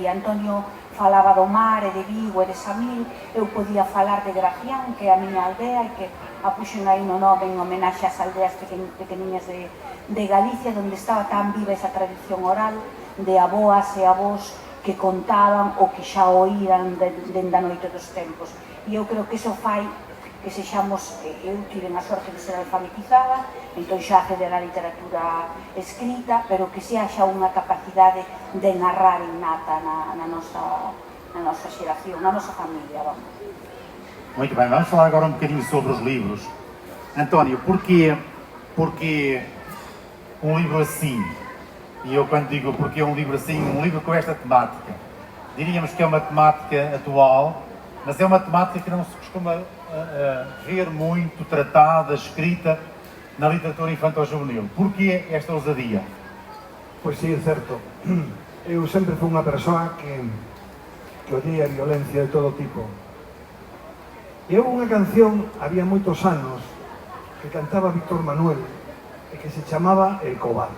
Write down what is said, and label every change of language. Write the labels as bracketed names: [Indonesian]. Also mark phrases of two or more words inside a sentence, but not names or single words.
[Galician] Antonio falaba do mar e de Vigo e de Samil, eu podía falar de Gracián, que é a miña aldea, e que a puxen aí no nome en homenaxe ás aldeas pequeniñas de Galicia, onde estaba tan viva esa tradición oral de aboas e avós que contaban o que xa oíran dende a noite dos tempos. E eu creo que iso fai que sexamos, eu tiven a sorte de ser alfabetizada, entón xa acceder á literatura escrita, pero que xa xa unha capacidade de narrar innata na nosa xeración, na nosa familia, vamos. [Portuguese] Muito bem, vamos falar agora um bocadinho sobre os livros. António, porquê um livro assim? E eu quando digo porquê um livro assim, um livro com esta temática, diríamos que é uma temática atual, mas é uma temática que não se costuma ver muito tratada, escrita na literatura infanto-juvenil. Porquê esta ousadia? [Galician] Pois sí, é certo. Eu sempre fui unha persoa que odiei a violencia de todo tipo. E houve unha canción, había moitos anos, que cantaba Víctor Manuel, e que se chamaba El Cobarde.